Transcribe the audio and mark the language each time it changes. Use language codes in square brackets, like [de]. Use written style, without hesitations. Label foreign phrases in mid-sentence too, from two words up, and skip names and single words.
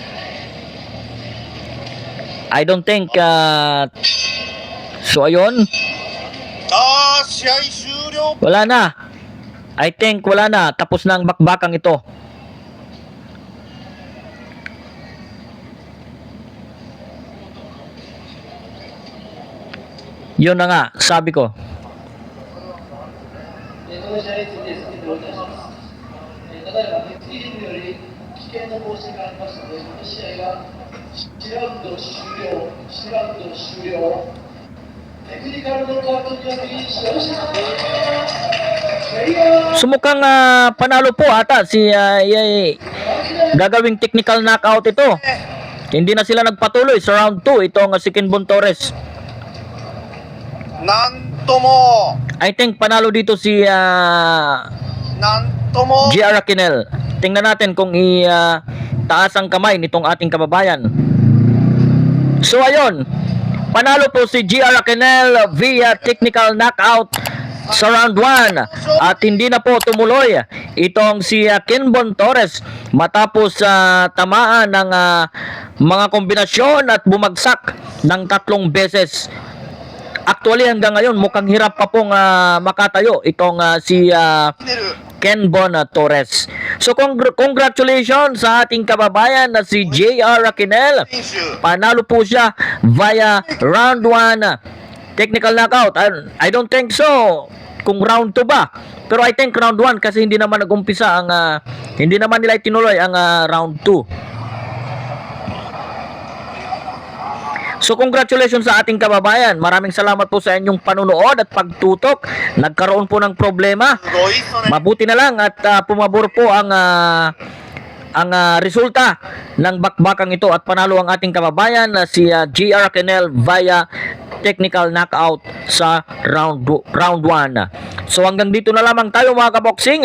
[en] I don't think so ayun, [ja] 試合終了。 [tl] wala na. [en] I think [tl] wala na. Tapos na ang bakbakang ito. Yun na nga, sabi ko. [ja] この試合について説明をいたします。ただいま敵チームにより危険な更新がありましたので、この試合が1ラウンド終了、1ラウンド終了。テクニカルノックアウトにより試合をします。 [tl] Sumukang panalo po ata si gagawing [en] technical knockout [tl] ito. Hindi na sila nagpatuloy sa round 2 itong si Kenbon Torres. [ja] なんとも [en] I think [tl] panalo dito si [ja] なんとも [tl] GR Raquel. Tingnan natin kung taas ang kamay nitong ating kababayan. So ayun, panalo po si GR Raquel [en] via technical knockout [tl] sa round 1 at hindi na po tumuloy itong si Kenbon Torres matapos tamaan ng mga kombinasyon at bumagsak ng 3 beses. Actually hanggang ngayon mukhang hirap pa pong makatayo itong si Kenbon Torres. [en] So congratulations [tl] sa ating kababayan na si JR Raquel. [ja] 選手 [tl] Panalo po siya [en] via round 1 technical knockout. I don't think so [tl] kung round 2 ba. Pero [en] I think round 1 [tl] kasi hindi naman nag-umpisa ang hindi naman nila itinuloy ang round 2. [en] So congratulations [tl] sa ating kababayan. Maraming salamat po sa inyong panunood at pagtutok. Nagkaroon po ng problema. [ja] すごいっすね。 [tl] Mabuti na lang at pumabor po ang resulta ng bakbakang ito at panalo ang ating kababayan na si GR Raquel [en] via technical knockout [tl] sa round 1. So hanggang dito na lamang tayo mga kaboksing.